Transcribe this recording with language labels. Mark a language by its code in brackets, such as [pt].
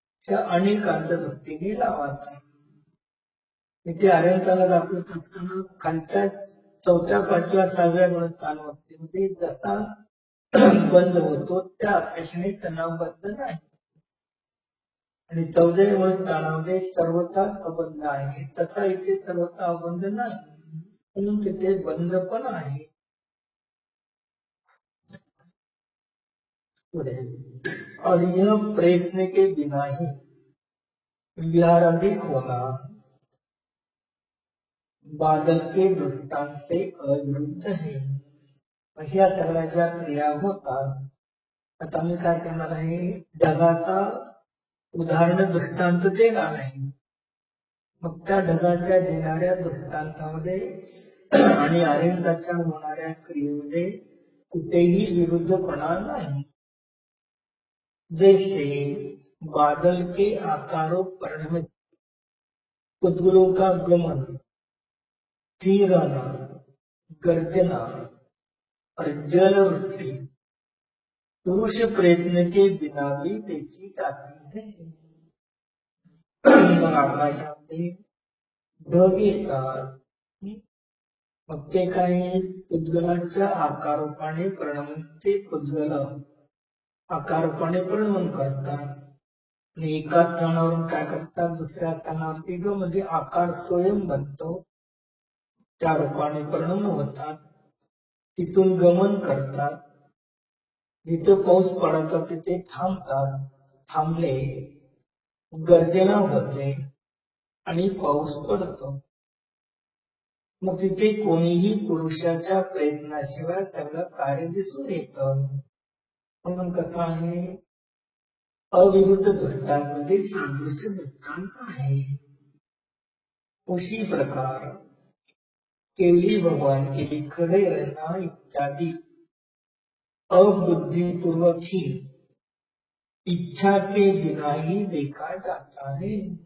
[mr] अनेकांच्या दृष्टीने लावायचा. इथे आर्यंताला दाखवत असताना खालच्या 4व्या, 5व्या, 6व्या गुणस्थानावरती जसा बंद होतो त्या अपेक्षेने त्यांना बंध नाही. आणि 14व्या गुणस्थानामध्ये सर्वताच अबंध आहे, तसा इथे सर्वता अबंध नाही, म्हणून तिथे बंध पण आहे. [hi] और यह प्रयत्न के बिना ही विहाराधिक होना बादल के दृष्टांत से अविरुद्ध है. [mr] अशा सगळ्या ज्या क्रिया होतात, आता मी काय करणार आहे? ढगाचा उदाहरण दृष्टांत देणार आहे. मग त्या ढगाच्या देणाऱ्या दृष्टांतामध्ये आणि आर्यंताच्या होणाऱ्या क्रियेमध्ये कुठेही विरुद्धपणा नाही. [hi] जैसे बादल के आकारों परिणमित उद्गलों का गमन, स्थिर रहना, गर्जना और जलवृत्ति पुरुष प्रयत्न के बिना भी देखी जाती है. [mr] मग आकाशामध्ये ढग येतात, मग ते काही उद्गलाच्या आकारोपाने परिणमित ते उद्गल आकारोपाने परिणमन करतात. आणि एका स्थानावरून काय करतात, दुसऱ्या स्थानावरती ग म्हणजे आकार स्वयं बनतो. त्या रूपाने परिणाम होतात, तिथून गमन करतात, जिथे पाऊस पडायचा तिथे थांबतात, थांबले गर्जना होते आणि पाऊस पडतो. मग तिथे कोणीही पुरुषाच्या प्रयत्नाशिवाय सगळं कार्य दिसून येतं. म्हणून कथा आहे, अविरुद्ध दृष्टांमध्ये सादृश्य दृष्टांत आहे. [hi] उसी प्रकार केवली भगवान के लिए खड़े रहना इत्यादि अबुद्धिपूर्वक ही इच्छा के बिना ही देखा जाता है.